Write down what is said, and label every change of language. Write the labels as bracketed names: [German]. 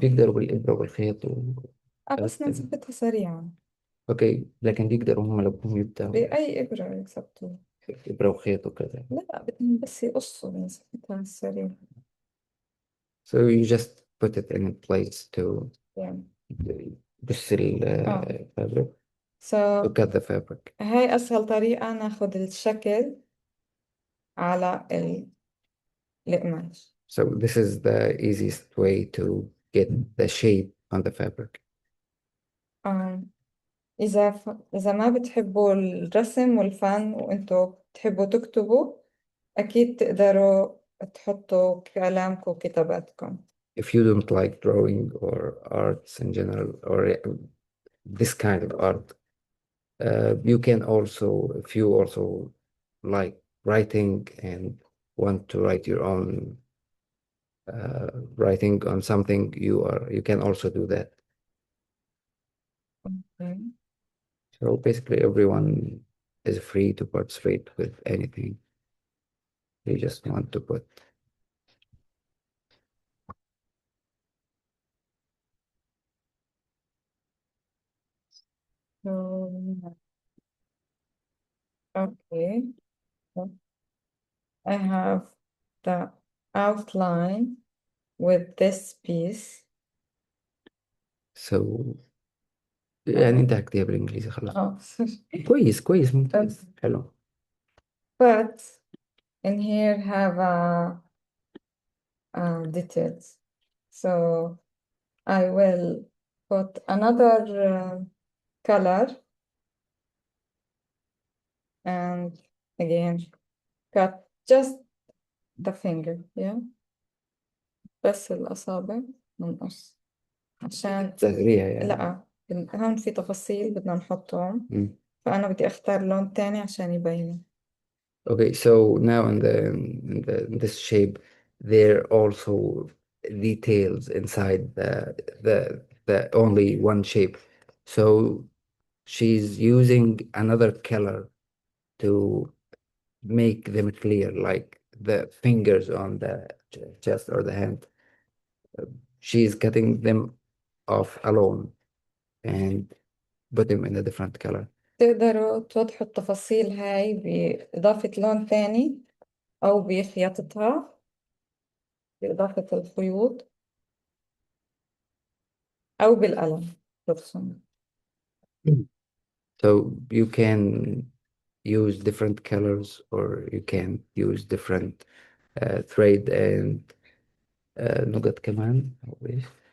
[Arabic] بيقدروا بالإبرة والخيط بس نثبتها سريعا. اوكي، لكن بيقدروا هم لو هم يبدأوا بأي إبرة يثبتوها. إبرة وخيط وكذا. لا، بدهم بس يقصوا بنثبتها سريع. [English] So you just put it in place to [Arabic] بس الفابريك [English] to cut the fabric. [Arabic] هاي أسهل طريقة ناخد الشكل على القماش. [English] So this is the easiest way to get the shape on the fabric. [Arabic] إذا ما بتحبوا الرسم والفن وأنتوا بتحبوا تكتبوا، أكيد تقدروا تحطوا كلامكم وكتاباتكم. [English] If you don't like drawing or arts in general or this kind of art, you can also, if you also like writing and want to write your own writing on something, you can also do that. Okay. So basically everyone is free to participate with anything. You just want to put. So, okay. So I have the outline with this piece. [Arabic] So يعني انت هكتبها بالانجليزي خلاص. Oh, كويس ممتاز حلو. [English] but in here have details. So I will put another color and again cut just the finger, yeah. [Arabic] بس الأصابع ننقص عشان تغريها يعني. لا هون في تفاصيل بدنا نحطهم مم. فأنا بدي أختار لون تاني عشان يبين. [English] Okay, so now in this shape, there are also details inside the only one shape. So she's using another color to make them clear, like the fingers on the chest or the hand. She's cutting them off alone and put them in a different color. [Arabic] تقدروا توضحوا التفاصيل هاي بإضافة لون تاني أو بخياطتها بإضافة الخيوط أو بالقلم ترسم. [English] So you can use different colors or you can use different thread and [Arabic] نقط كمان أو إيش.